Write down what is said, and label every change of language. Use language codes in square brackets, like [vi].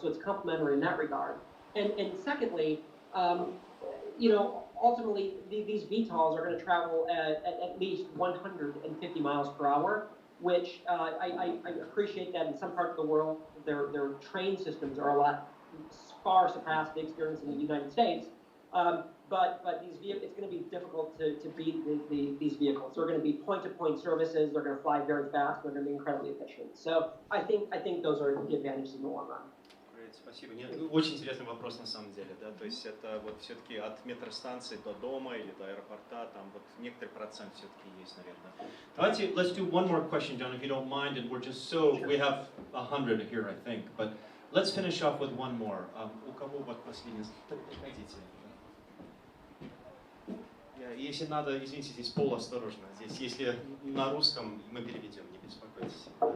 [en] So it's complementary in that regard. And secondly, ultimately these VTOLs are going to travel at least 150 miles per hour, which I appreciate that in some parts of the world their train systems are far surpass the experience in the United States. But it's going to be difficult to beat these vehicles. They're going to be point-to-point services. They're going to fly very fast. They're going to be incredibly efficient. So I think those are the advantages in the long run. [ru] Спасибо. Нет, очень интересный вопрос на самом деле, да, то есть это вот все-таки от метростанции до дома или до аэропорта, там вот некоторый процент все-таки есть, наверное. Давайте, [en] let's do one more question, John, if you don't mind, and we're just we have 100 here, I think, but let's finish off with one more. [ru] У кого вот последний? Приходите. Если надо, извините, здесь полуосторожно, здесь, если на русском мы переведем, не беспокойтесь.